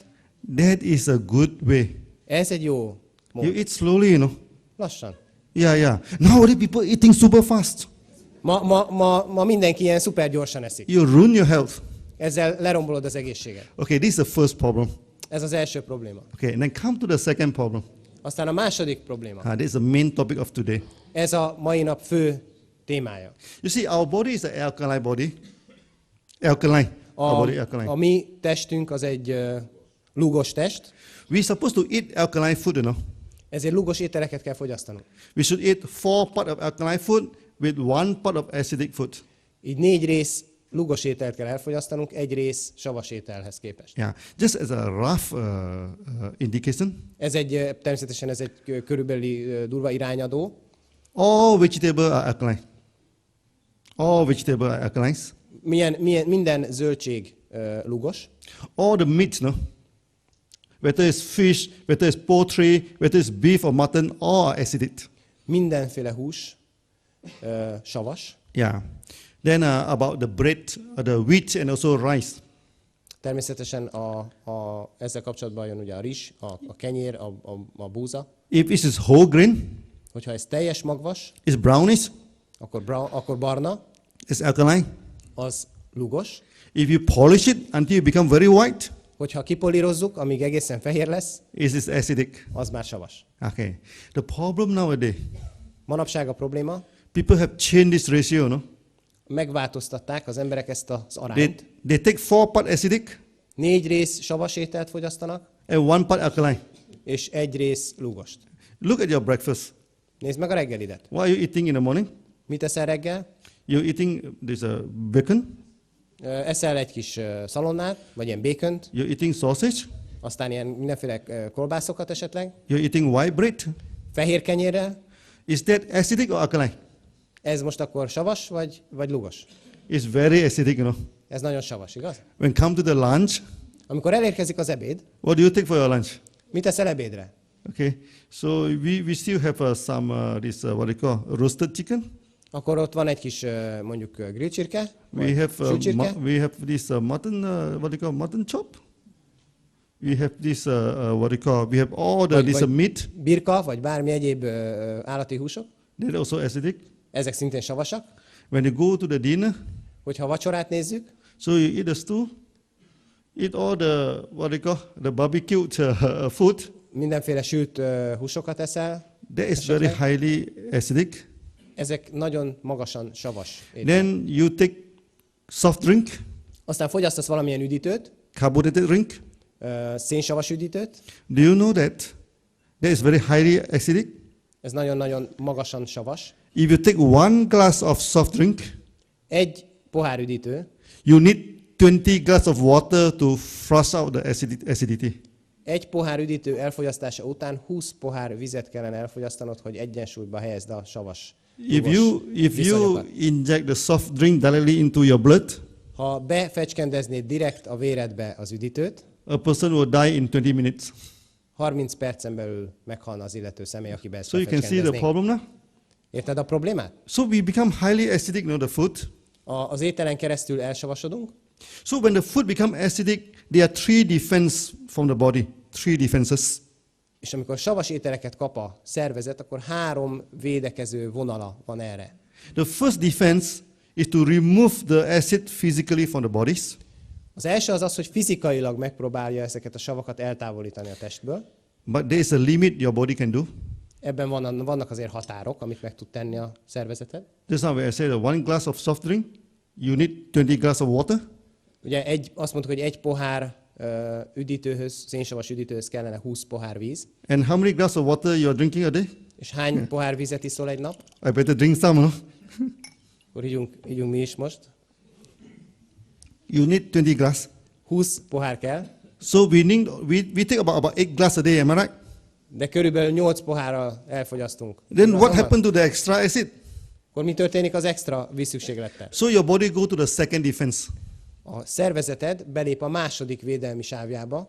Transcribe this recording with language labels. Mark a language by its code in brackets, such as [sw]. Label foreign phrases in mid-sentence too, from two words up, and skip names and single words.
[en] That is a good way. [hu] Ez egy jó mód. [en] You eat slowly, you know. [hu] Lassan. [en] Yeah. Nowadays people eating super fast. [hu] Ma mindenki ilyen szuper gyorsan eszik. [en] You ruin your health. [hu] Ezzel lerombolod az egészséget. [en] Okay, this is the first problem. [hu] Ez az első probléma. [en] Okay, and then come to the second problem. [hu] Aztán a második probléma. [en] This is the main topic of today. [hu] Ez a mai nap fő témája. [en] You see, our body is an alkaline body. Alkaline. Our body alkaline. [hu] A mi testünk az egy lúgos test, [en] We're supposed to eat alkaline food, you know. [hu] ezért lúgos ételeket kell fogyasztanunk. [en] We should eat 4 parts of alkaline food with 1 part of acidic food. [hu] Így 4 rész lúgos ételt kell elfogyasztanunk, 1 rész savas ételhez képest. [en] Yeah, just as a rough indication, [hu] Természetesen ez egy körülbelüli durva irányadó. [en] all vegetable are alkaline. All vegetable are alkalines. [hu] Minden zöldség lúgos. [en] All the meat, no? Whether it's fish, whether it's poultry, whether it's beef or mutton, all are acidic. [hu] Mindenféle hús savas. [en] Yeah. Then about the bread, the wheat and also rice. [hu] Természetesen ezzel kapcsolatban jön ugye a rizs, a kenyér, a búza. [en] If it is whole grain, [hu] Hogyha ez teljes magvas, [en] it's brownish, [hu] akkor barna, [en] it's alkaline. [hu] az lúgos. [en] If you polish it until you become very white, [hu] Hogyha kipolírozzuk, amíg egészen fehér lesz, [en] it is acidic. [hu] az már savas. [en] Okay. The problem nowadays, [hu] Manapság a probléma, [en] people have changed this ratio, no? [hu] megváltoztatták az emberek ezt az arányt. [en] They take 4 part acidic [hu] 4 rész savas ételt fogyasztanak, [en] and 1 part alkaline. [hu] és 1 rész lúgost. [en] Look at your breakfast. [hu] Nézd meg a reggelidet. [en] What are you eating in the morning? [hu] Mit eszel reggel? [en] You're eating this bacon. [hu] Eszel egy kis szalonnát, vagy ilyen bacont, [en] You're eating sausage. [hu] aztán ilyen mindenféle kolbászokat esetleg, [en] You're eating white bread. [hu] fehér kenyérrel. [en] Is that acidic or alkaline? [hu] Ez most akkor savas, vagy lúgos? [en] It's very acidic, you know. [hu] Ez nagyon savas, igaz? [en] When come to the lunch, [hu] Amikor elérkezik az ebéd, [en] what do you take for your lunch? [hu] mit eszel ebédre? [en] Okay, so we still have some this what they call roasted chicken. [hu] Akkor ott van egy kis mondjuk grill csirke, [en] We have [hu] sülcsirke. [en] we have this mutton what they call mutton chop. We have this what they call we have all the this meat. [hu] Birka, vagy bármi egyéb állati húsok. [en] They're also acidic. [hu] Ezek szintén savasak. [en] When you go to the dinner, [hu] Hogyha a vacsorát nézzük, [en] so you eat the stew, eat all the what they call the barbecued food. [hu] mindenféle sült húsokat eszel. [en] That is very highly acidic. [hu] Ezek nagyon magasan savas étel. [en] Then you take soft drink, [hu] Aztán fogyasztasz valamilyen üdítőt, [en] carbonated drink. [hu] szénsavas üdítőt. [en] Do you know that is very highly acidic? [hu] Ez nagyon-nagyon magasan savas. [en] If you take 1 glass of soft drink, [hu] Egy pohár üdítő, [en] you need 20 glass of water to flush out the acidity. [hu] egy pohár üdítő elfogyasztása után 20 pohár vizet kellene elfogyasztanod, hogy egyensúlyba helyezd a savas [en] If you [hu] viszonyokat. [en] inject the soft drink directly into your blood, [hu] Ha befecskendeznéd direkt a véredbe az üdítőt, [en] a person will die in 20 minutes. [hu] 30 percen belül meghalna az illető személy, aki be ezt [en] So you can see the [hu] befecskendezné. [en] problem now. [hu] Érted a problémát? [en] So we become highly acidic, the food. [hu] Az ételen keresztül elsavasodunk, [en] So when the food become acidic, there are 3 defense from the body. 3 defenses. [hu] és amikor savas ételeket kap a szervezet, akkor 3 védekező vonala van erre. [en] The first defense is to remove the acid physically from the bodies. [hu] Az első az, hogy fizikailag megpróbálja ezeket a savakat eltávolítani a testből. [en] But there is a limit your body can do. [hu] Ebben vannak azért határok, amit meg tud tenni a szervezeted. [en] Just now when I said 1 glass of soft drink, you need 20 glass of water. [hu] Ugye azt mondtuk, hogy egy pohár üdítőhöz, szénsavas üdítőhöz kellene 20 pohár víz. [en] And how many glass of water you are drinking a day? [hu] És hány pohár vizet iszol egy nap? [en] I better drink some, no? [hu] Akkor ígyunk mi is most. [en] You need 20 glass. [hu] 20 pohár kell, [en] So we take about 8 glass a day, am I right? [hu] de körülbelül 8 pohárral elfogyasztunk. [en] Then [hu] Igaz [en] what [hu] van? [en] happened to the extra acid? [hu] Akkor mi történik az extra vízszükséglettel? [en] So your body go to the second defense. [hu] A szervezeted belép a második védelmi sávjába,